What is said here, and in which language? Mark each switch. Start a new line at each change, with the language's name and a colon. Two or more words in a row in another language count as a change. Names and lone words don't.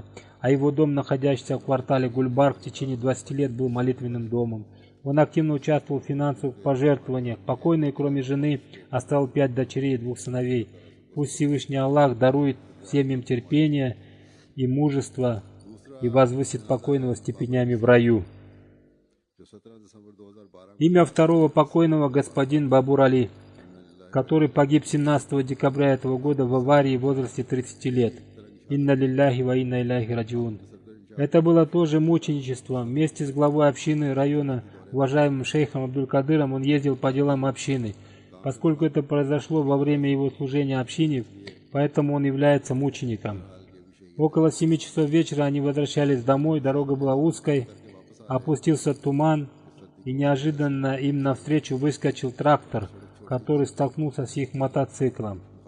Russian: А его дом, находящийся в квартале Гульбар, в течение 20 лет был молитвенным домом. Он активно участвовал в финансовых пожертвованиях. Покойный, кроме жены, оставил 5 дочерей и 2 сыновей. Пусть Всевышний Аллах дарует всем им терпение и мужество и возвысит покойного степенями в раю.
Hindi: जो 17 दिसंबर 2012
Russian: Имя второго покойного господин Бабур Али, который погиб 17 декабря этого года в аварии в возрасте 30 лет.
Arabic: إنا لله وإنا إليه راجعون.
Russian: Это было тоже мученичество. Вместе с главой общины района, уважаемым шейхом Абдуль-Кадыром, он ездил по делам общины. Поскольку это произошло во время его служения общине, поэтому он является мучеником. Около 7 часов вечера они возвращались домой, дорога была узкой, опустился туман, и неожиданно им навстречу выскочил трактор, который столкнулся с их мотоциклом.